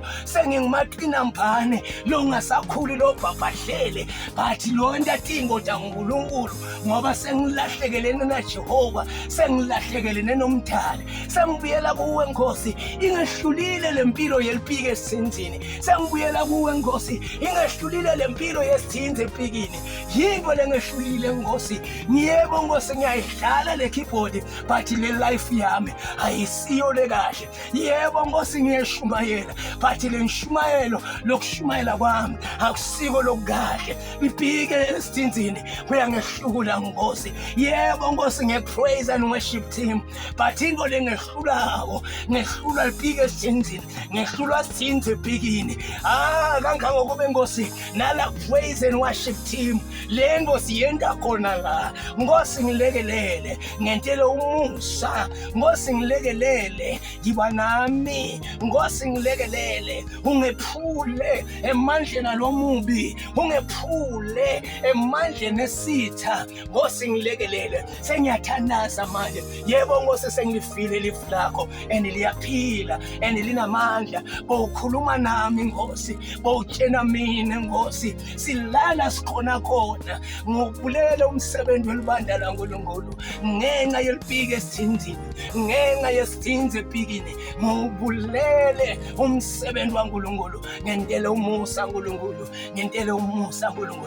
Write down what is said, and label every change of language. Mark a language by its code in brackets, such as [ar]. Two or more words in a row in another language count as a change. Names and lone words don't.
[ss] Sengingumaqina mbane lo ngasakhuli lo bhabhahlele, bathi lo ntatingo taNkulunkulu ngoba sengilahlekelene naJehova, sengilahlekelene nomdali. Sengibuyela kuwe Nkosi, ingehlulile lempilo yelipike esithinzini. Sengibuyela kuwe Nkosi, ingehlulile lempilo yesithinzi epikini. Yinto lengehlulile Nkosi. Yebo Nkosi, ngiyayidlala le keyboard but le life yami ayisiyo le kahle. Yebo Nkosi, ngiyeshumayela but le nshumayelo lokushumayela kwami akusiko lokukahle. Ipike esithinzini kuyangehlula Nkosi. Yebo Nkosi, ngiyapraise [en] and worship team [ss] but into lengehlulako ngehlula lipike esithinzini, ngehlula sithinzi epikini. Kangangokube Nkosi nala [en] praise and worship team [ss] le Nkosi yenda khona la. Nkosi ngilekelele ngentele umusa, Nkosi ngilekelele yiba nami, Nkosi ngilekelele ungephule emandleni alomubi, ungephule emandleni esitha. Nkosi ngilekelele, sengiyathandaza manje. Yebo Nkosi, sengilifile lifu lakho and liyaphila and linamandla. Bowukhuluma nami Nkosi, bowutshena mina Nkosi, silala sikhona khona. Ngikubulela umsebenzi welibandla laNkulunkulu ngenxa yelipike esithinzini, ngenxa yesithinzi epikini. Ngikubulele umsebenzi waNkulunkulu, ngentele umusa Nkulunkulu, ngentele umusa Nkulunkulu.